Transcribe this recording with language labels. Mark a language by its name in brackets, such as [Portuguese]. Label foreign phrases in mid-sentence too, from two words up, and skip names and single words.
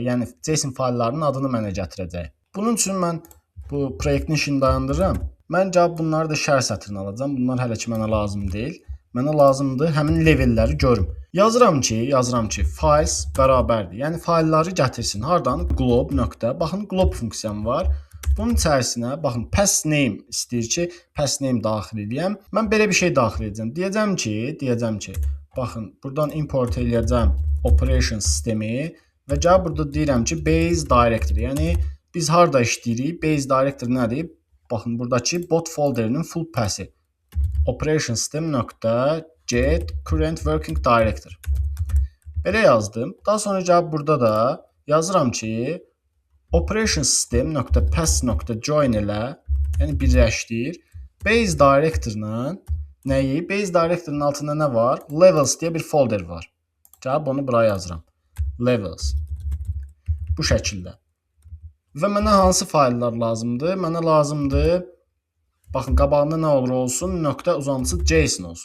[Azerbaijani] Yəni JSON fayllarının adını mənə gətirəcək. Bunun üçün mən bu proyektin işini dayandırıram. Mən cavab bunları da şərh sətrinə alacağam. Bunlar hələ ki mənə lazım deyil. Mənə lazımdır həmin levelləri görüm. Yazıram ki, files bərabərdir. Yəni faylları gətirsin. Hardan? Glob nöqtə. Baxın, glob funksiyam var. Bunun içərisinə, baxın, [English] pass name [Azerbaijani] istəyir ki, [English] pass name [Azerbaijani] daxil edəyəm. Mən belə bir şey daxil edəcəm. Deyəcəm ki, baxın, buradan import edəcəm operation sistemi və cavab burada deyirəm ki, [English] base directory. [Azerbaijani] Yəni biz harda işləyirik? [English] Base directory [Azerbaijani] nədir? Baxın, buradakı bot folderinin [English] full pass'i. Operation system.get current working directory. [Azerbaijani] Belə yazdım. Daha sonra cavab burada da yazıram ki, [English] operation system.pass.join [Azerbaijani] ilə, yəni birləşdir. [English] Base directory-la [Azerbaijani] nəyi? [English] Base directory-nin [Azerbaijani] altında nə var? Levels deyə bir folder var. Cavab onu buraya yazıram. Levels. Bu şəkildə. Və mənə hansı fayllar lazımdır? Mənə lazımdır, baxın, qabağında nə olur olsun, nöqtə uzantısı JSON olsun.